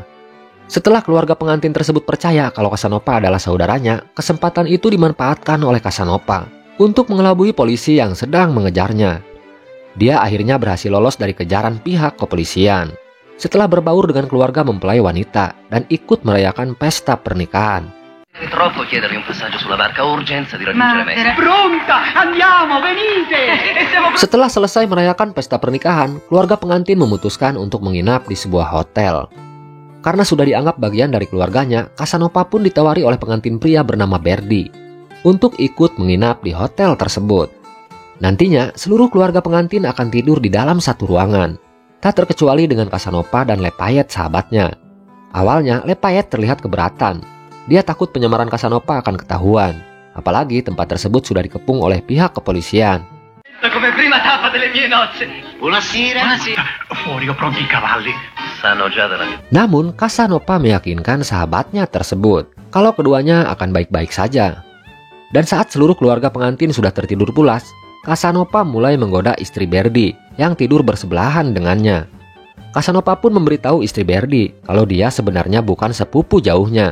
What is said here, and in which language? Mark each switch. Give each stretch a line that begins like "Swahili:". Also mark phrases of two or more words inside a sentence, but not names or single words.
Indonesian: Setelah keluarga pengantin tersebut percaya kalau Casanova adalah saudaranya, kesempatan itu dimanfaatkan oleh Casanova untuk mengelabui polisi yang sedang mengejarnya. Dia akhirnya berhasil lolos dari kejaran pihak kepolisian. setelah berbaur dengan keluarga mempelai wanita dan ikut merayakan pesta pernikahan.
Italian: Troppo chiedergli un passaggio sulla barca, ho urgenza di raggiungere me. Pronta! Andiamo, venite!
Indonesian: Setelah selesai merayakan pesta pernikahan, keluarga pengantin memutuskan untuk menginap di sebuah hotel. Karena sudah dianggap bagian dari keluarganya, Casanova pun ditawari oleh pengantin pria bernama Berdi untuk ikut menginap di hotel tersebut. Nantinya, seluruh keluarga pengantin akan tidur di dalam satu ruangan, tak terkecuali dengan Casanova dan Lepayette sahabatnya. Awalnya, Lepayette terlihat keberatan. Dia takut penyamaran Casanova akan ketahuan, apalagi tempat tersebut sudah dikepung oleh pihak kepolisian.
Italian: Come prima tappa delle mie nozze. Buonasera. Fuori ho pronti i cavalli. Sanno già della mia.
Indonesian: Namun, Casanova meyakinkan sahabatnya tersebut kalau keduanya akan baik-baik saja. Dan saat seluruh keluarga pengantin sudah tertidur pulas, Casanova mulai menggoda istri Berdi yang tidur bersebelahan dengannya. Casanova pun memberitahu istri Berdi kalau dia sebenarnya bukan sepupu jauhnya.